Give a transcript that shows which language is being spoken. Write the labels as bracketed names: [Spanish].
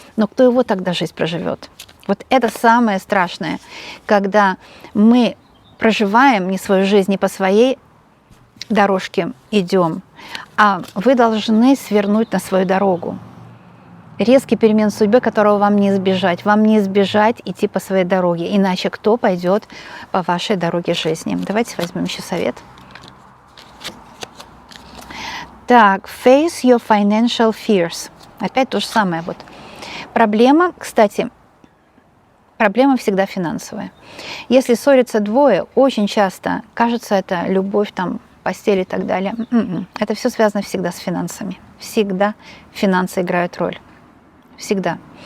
[Russian] Но кто его тогда жизнь проживет? Вот это самое страшное, когда мы проживаем не свою жизнь, не по своей дорожке идем, а вы должны свернуть на свою дорогу. Резкий перемен в судьбе, которого вам не избежать. Вам не избежать идти по своей дороге. Иначе кто пойдет по вашей дороге жизни? Давайте возьмем еще совет. Так, [English] face your financial fears. [Russian] Опять то же самое. Проблема, кстати, проблема всегда финансовая. Если ссорятся 2, очень часто кажется, это любовь, постель и так далее. Это все связано всегда с финансами. Всегда финансы играют роль. Всегда.